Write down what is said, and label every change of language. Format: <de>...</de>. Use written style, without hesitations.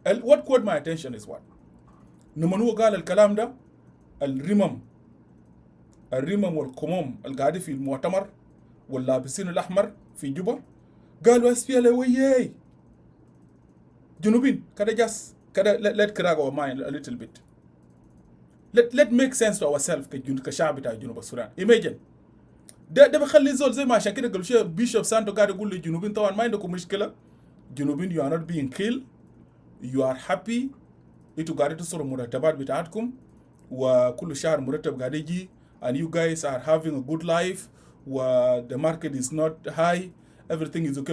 <en>what caught my attention is what</en> <ar>لما هو قال الكلام ده، الرمم والكموم القاعدين في المؤتمر واللابسين الاحمر في جوبا قالوا SPLM وياي جنوبين كده جاس كده</ar> <en>let crack our mind a little bit. let make sense to ourselves</en> <ar>كشعب بتاع جنوب السودان. imagine ده بخلي زول زي ما عشان كده قبل شويه بيشوب سانتو قاعد يقول للجنوبين طبعا ما عندكم مشكله، جنوبين</ar> <en>you are not being killed, you are happy،</en> <ar>انتوا قاعدين تصرفوا مرتبات بتاعتكم وكل شهر مرتب قاعد يجي</ar> <en>and you guys are having a good life</en> <ar>و</ar> <en>the market is not high, everything is okay.</en>